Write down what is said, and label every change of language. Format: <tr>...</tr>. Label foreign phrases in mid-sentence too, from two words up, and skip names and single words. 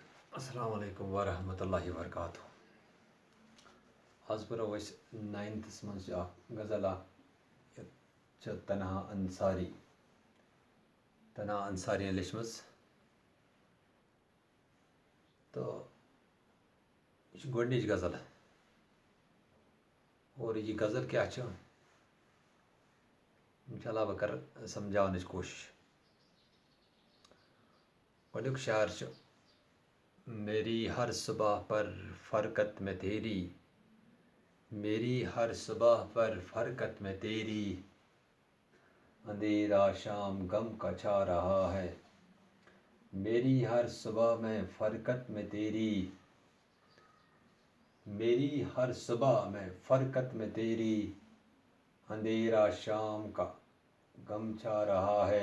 <ar>السلام علیکم ورحمۃ اللہ وبرکاتہ.</ar> <ks>آز پرو اس 9th مز غزل تنہا انصاری لیچمژ تو یہ گۄڈنِچ غزل اور یہ غزل کیا انشاءاللہ بہ کر سمجھاونٕچ کوشش. گۄڈنیُک شعر چھُ</ks> <ur>میری ہر صبح پر فرقت میں تیری، میری ہر صبح پر فرقت میں تیری، اندھیرا شام غم کا چھا رہا ہے. میری ہر صبح میں فرقت میں تیری، میری ہر صبح میں فرقت میں تیری، اندھیرا شام کا غم چھا رہا ہے.</ur>